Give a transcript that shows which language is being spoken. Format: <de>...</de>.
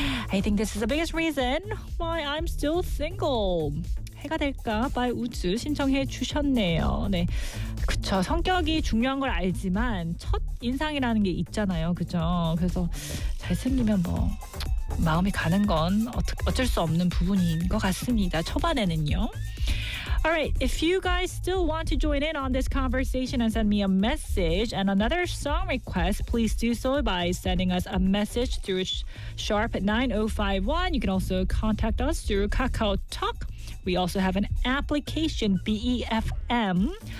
<en>I think this is the biggest reason why I'm still single.</en> <ko>해가 될까?</ko> <en>by</en> <ko>우즈 신청해 주셨네요. 네. 그쵸. 성격이 중요한 걸 알지만 첫 인상이라는 게 있잖아요. 그쵸? 그래서 잘생기면 뭐 마음이 가는 건 어쩔 수 없는 부분인 것 같습니다. 초반에는요.</ko> <en>Alright, if you guys still want to join in on this conversation and send me a message and another song request, please do so by sending us a message through Sharp9051. You can also contact us through KakaoTalk. We also have an application, BEFM.</en>